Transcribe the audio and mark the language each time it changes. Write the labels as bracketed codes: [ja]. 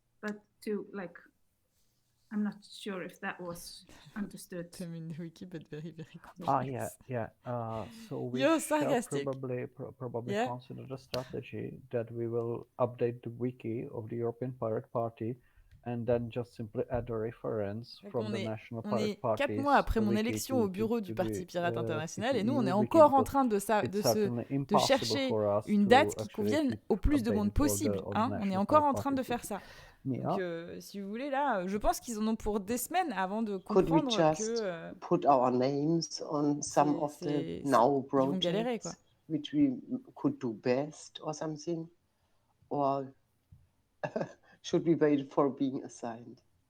[en] But I'm not sure if that was understood. I mean, the wiki, but very, very complex. Yeah. So we You're shall sarcastic. probably consider the strategy that we will update the wiki of the European Pirate Party, and then just simply add a reference from the national pirate parties. [fr] 4 mois après mon élection au bureau du Parti Pirate International, et nous, on est encore en train de chercher une date qui convienne au plus de monde possible. Hein, on est encore en train de faire ça. Donc, si vous voulez, là, je pense qu'ils en ont pour des semaines avant de comprendre que... [en] put our names on some of the now projects which we could do best or something? Or should we wait for being assigned?